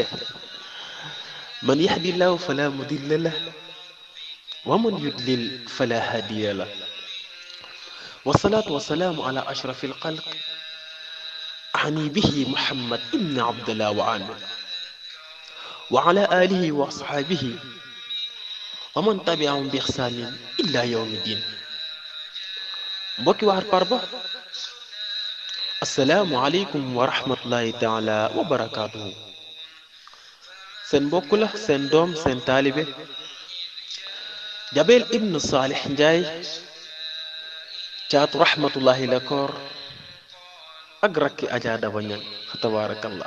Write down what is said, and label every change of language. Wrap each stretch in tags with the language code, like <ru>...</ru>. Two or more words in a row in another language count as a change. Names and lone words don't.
<ar>من يهد الله فلا مضل له ومن يضلل فلا هادي له. والصلاة والسلام على أشرف الخلق أعني به محمد ابن عبد الله وعلى آله وأصحابه ومن تبعهم بإحسان إلى يوم الدين.</ar> <wo>mbokki waar Parba</wo> <ar>السلام عليكم ورحمة الله تعالى وبركاته.</ar> <wo>seen mbokk la seen doom seen taalibe Jabel ibn Salih Njaay caatu rahmatullahi la koor ak rakki Ajaa Daba Ñaŋ fa tabaarakallah.</wo>